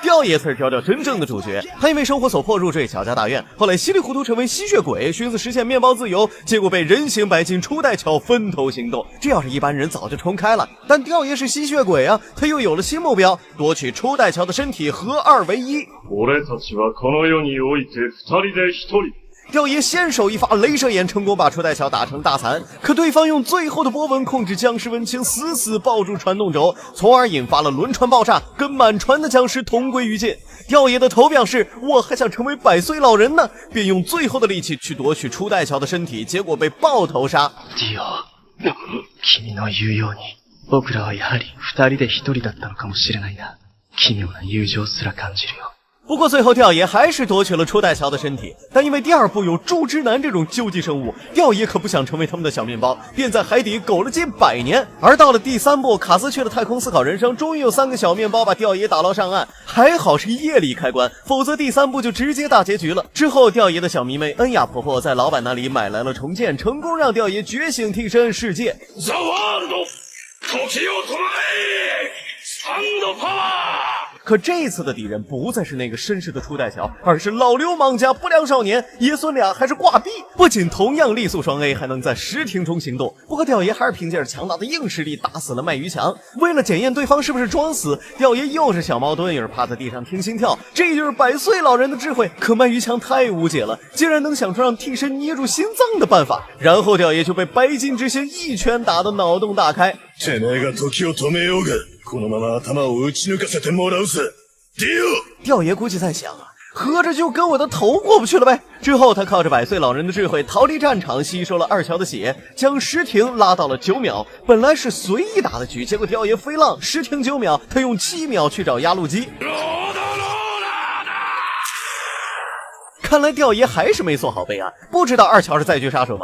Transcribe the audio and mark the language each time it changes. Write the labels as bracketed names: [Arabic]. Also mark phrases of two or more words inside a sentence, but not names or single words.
[Chinese] 吊爷才是调调真正的主角。他因为生活所迫入赘乔家大院，后来稀里糊涂成为吸血鬼，寻思实现面包自由，结果被人形白金初代乔分头行动。这要是一般人早就重开了，但吊爷是吸血鬼啊，他又有了新目标，夺取初代乔的身体，合二为一。 [Japanese] 俺たちはこの世において2人で1 人。 [Chinese] 吊爷先手一发镭射眼，成功把初代乔打成大残，可对方用最后的波纹控制僵尸文青死死抱住传动轴，从而引发了轮船爆炸，跟满船的僵尸同归于尽。吊爷的头表示我还想成为100岁老人呢，便用最后的力气去夺取初代乔的身体，结果被爆头杀。 [Japanese] ディオ、君の言うように、僕らはやはり2人で1人だったのかもしれないな。奇妙な友情すら感じるよ。 [Chinese] 不过最后吊爷还是夺取了初代乔的身体，但因为第2部有柱之男这种究极生物，吊爷可不想成为他们的小面包，便在海底苟了近100年。而到了第3部，卡斯去了太空思考人生，终于有3个小面包把吊爷打捞上岸，还好是夜里开关，否则第3部就直接大结局了。之后吊爷的小迷妹恩雅婆婆在老板那里买来了重建，成功让吊爷觉醒替身世界。 [Japanese] The World 時を止まれスタンドパワー。 [Chinese] 可这次的敌人不再是那个绅士的初代乔，而是老流氓加不良少年，爷孙俩还是挂逼，不仅同样力速双 A， 还能在实庭中行动。不过吊爷还是凭借着强大的硬实力打死了麦于强。为了检验对方是不是装死，吊爷又是小猫蹲，又是趴在地上听心跳，这就是100岁老人的智慧。可麦于强太无解了，竟然能想出让替身捏住心脏的办法，然后吊爷就被白金之星一拳打得脑洞大开。 [Japanese] てめえが時を止めようが、このまま頭を打ち抜かせてもらうぜ。ディオ。 [Chinese] 吊爷估计在想啊，合着就跟我的头过不去了呗。之后他靠着100岁老人的智慧逃离战场，吸收了2乔的血，将石庭拉到了9秒。本来是随意打的局，结果吊爷飞浪，石庭9秒，他用7秒去找压路机。看来吊爷还是没做好备案，不知道2乔是再局杀手吗？